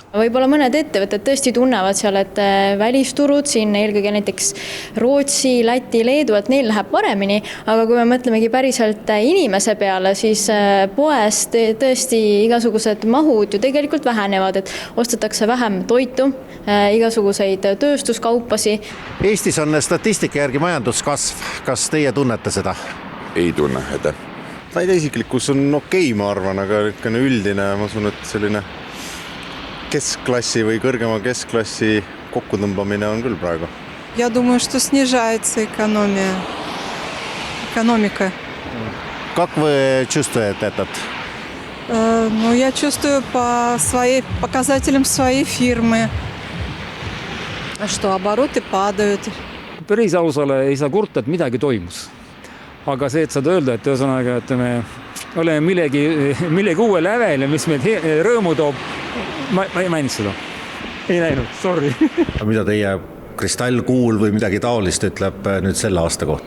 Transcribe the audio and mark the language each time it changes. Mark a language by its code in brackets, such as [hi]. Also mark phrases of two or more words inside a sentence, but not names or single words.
[et] Võib-olla mõned ettevõtted tõesti tunnevad seal, et välisturud siin eelkõige näiteks Rootsi, Läti, Leedu, et neil läheb paremini, aga kui me mõtlemegi päriselt inimese peale, siis poes tõesti igasugused mahud ju tegelikult vähenevad, et ostetakse vähem toitu, igasuguseid tööstuskaupasi. Eestis on statistika järgi majanduskasv. Kas teie tunnete seda? Ei tunne, ette. Ta isiklikkus on okei, ma arvan, aga üldine, ma usun, et selline keskklassi või kõrgema keskklassi kokkutõmbamine on küll praegu. [ru] Я думаю, что снижается экономика. Как вы чувствуете этот? Ну, я чувствую по показателям своей фирмы, что обороты падают. [et] Päris ausale ei saa kurta, et midagi toimus. Aga see, et saad öelda, et ühesõnaga, et me oleme millegi uue lävel ja mis meid rõõmu toob, ma ei maininud seda. Ei näinud, sorry. Mida teie kristallkuul või midagi taolist ütleb nüüd selle aasta kohta?